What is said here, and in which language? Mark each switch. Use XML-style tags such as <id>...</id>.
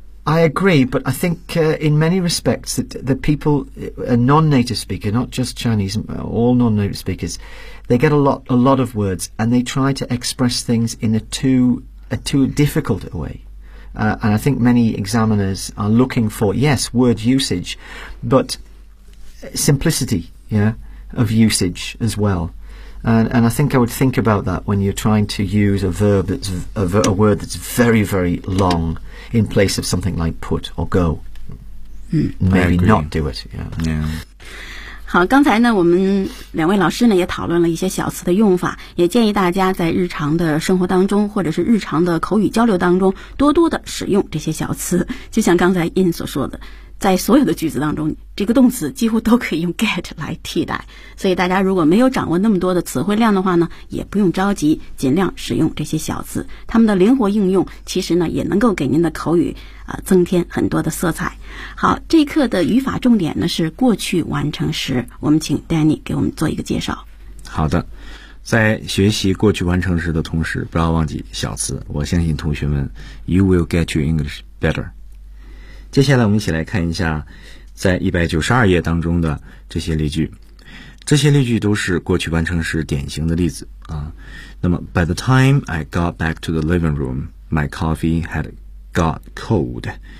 <en>I agree, but I think、in many respects that the people, a non-native speaker, not just Chinese, all non-native speakers,They get a lot of words, and they try to express things in a too difficult a way.、and I think many examiners are looking for, yes, word usage, but simplicity, yeah, of usage as well. And I think I would think about that when you're trying to use a verb that's a word that's very, very long in place of something like put or go. Maybe not do it. Yeah. Yeah.</en> <zh>好，刚才呢，我们两位老师呢也讨论了一些小词的用法，也建议大家在日常的生活当中，或者是日常的口语交流当中，多多的使用这些小词。就像刚才 Ian 所说的，在所有的句子当中，这个动词几乎都可以用 get 来替代。所以大家如果没有掌握那么多的词汇量的话呢，也不用着急，尽量使用这些小词，它们的灵活应用其实呢也能够给您的口语增添很多的色彩。好，这一课的语法重点呢是过去完成时，我们请 Danny 给我们做一个介绍。好的，在学习过去完成时的同时，不要忘记小词，我相信同学们</zh> <en>you will get your English better。</en> <zh>接下来我们一起来看一下在192页当中的这些例句，这些例句都是过去完成时典型的例子啊。那么</zh> <en>by the time I got back to the living room my coffee had got cold。</en>